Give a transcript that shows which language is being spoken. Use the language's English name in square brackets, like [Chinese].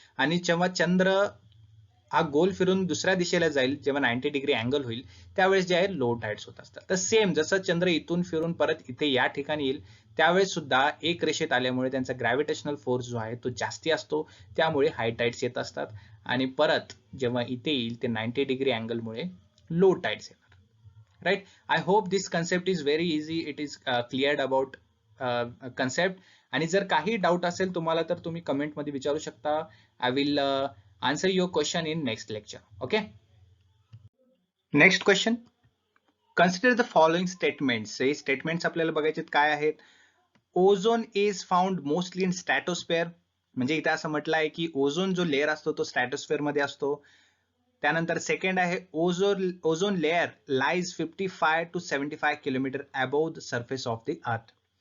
[Marathi] आणि जेव्हा चंद्र हा गोल फिरून दुसऱ्या दिशेला जाईल, जेव्हा 90 डिग्री अँगल होईल, त्यावेळेस जे आहे लो टाइड्स होत असतात. तर सेम जसं चंद्र इथून फिरून परत इथे या ठिकाणी येईल, त्यावेळेस सुद्धा एक रेषेत आल्यामुळे त्यांचा ग्रॅव्हिटेशनल फोर्स जो आहे तो जास्ती असतो, त्यामुळे हाय टाइड्स येत असतात. आणि परत जेव्हा इथे येईल ते 90 डिग्री अँगलमुळे लो टाइड्स येतात. [English] Right, I hope this concept is very easy, it is cleared about concept. [Marathi] आणि जर काही डाऊट असेल तुम्हाला तर तुम्ही कमेंटमध्ये विचारू शकता. [English] I will answer your question in next lecture. Okay, next question. Consider the following statements. [Marathi] हे स्टेटमेंट्स आपल्याला बघायचे काय आहेत. [English] Ozone is found mostly in stratosphere. [Marathi] म्हणजे इथे असं म्हटलं आहे की ओझोन जो लेअर असतो तो स्ट्रॅटोस्फेअर मध्ये असतो. त्यानंतर सेकंड आहे [English] Ozone layer lies 55 to 75 kilometre above the surface of the earth.